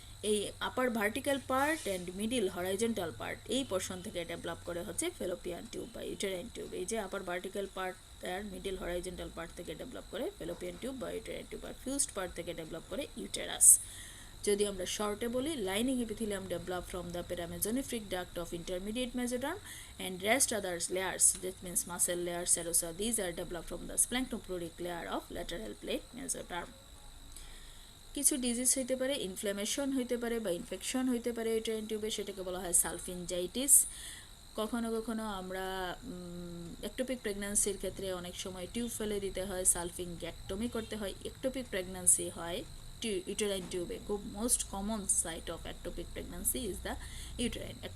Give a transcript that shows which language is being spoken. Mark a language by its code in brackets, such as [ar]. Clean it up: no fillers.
[bn] এই আপার vertical part and middle horizontal part, এই portion থেকে ডেভেলপ করে হচ্ছে ফেলোপিয়ান টিউব বা ইউটেরাইন টিউব। এই যে আপার ভার্টিক্যাল পার্ট আর মিডিল হরাইজন্টাল পার্ট থেকে ডেভেলপ করে ফেলোপিয়ান টিউব বা ইউটেরাইন টিউব, আর ফিউজড পার্ট থেকে ডেভেলপ করে ইউটেরাস। যদি আমরা শর্টে বলি, [en] Lining epithelium develop from the paramesonephric duct of intermediate mesoderm and rest other layers, that means muscle layer, serosa, these are developed from the splanchnopluric layer of lateral plate mesoderm. [bn] কিছু disease হইতে পারে, inflammation হইতে পারে বা ইনফেকশন হইতে পারে uterine টিউবে, সেটাকে বলা হয় সালফিনজাইটিস। কখনো কখনো আমরা একটোপিক প্রেগন্যান্সির ক্ষেত্রে অনেক সময় টিউব ফেলে দিতে হয়, সালফিংগ্যাক্টমি করতে হয়। একটোপিক প্রেগন্যান্সি হয় [en] uterine tube, খুব most common site of ectopic pregnancy is the uterine.